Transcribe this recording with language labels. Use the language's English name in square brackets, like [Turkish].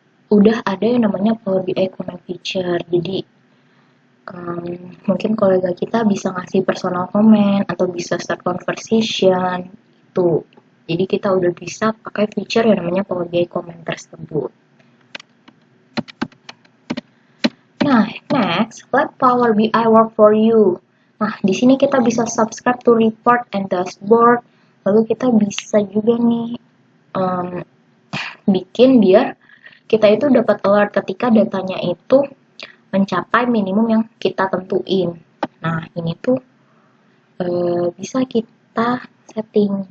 [Indonesian] udah ada yang namanya Power BI Comment Feature. Jadi mungkin kolega kita bisa ngasih personal comment atau bisa start conversation itu. Jadi kita udah bisa pakai feature yang namanya Power BI Comment tersebut. [English] Nah, next, let Power BI work for you. [Indonesian] Nah, di sini kita bisa subscribe to report and dashboard. Lalu kita bisa juga nih bikin biar kita itu dapat alert ketika datanya itu mencapai minimum yang kita tentuin. Nah, ini tuh bisa kita setting.